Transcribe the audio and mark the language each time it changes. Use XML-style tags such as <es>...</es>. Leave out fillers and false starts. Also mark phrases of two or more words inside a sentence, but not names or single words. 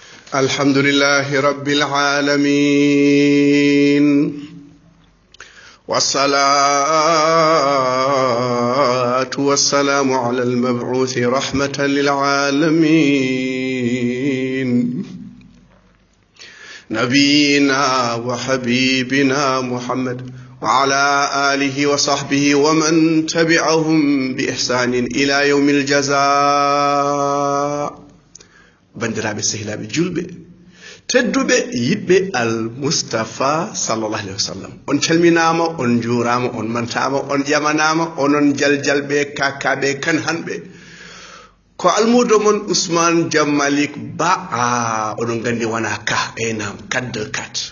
<ar>الحمد لله رب العالمين والصلاة والسلام على المبعوث رحمة للعالمين نبينا وحبيبنا محمد وعلى آله وصحبه ومن تبعهم بإحسان إلى يوم</ar> <ff>الجزاء bandiraɓe sehilaɓe julɓe tedduɓe yiɗɓe almustafa</ff> <ar>صلى الله عليه وسلم</ar> <ff>on calminama on juurama on mantama on ƴamanama onon jaljalɓe kakkaɓe kan hanɓe ko almudo mon ousmane diammalik ba oɗon gandi wona ka nam 424</ff>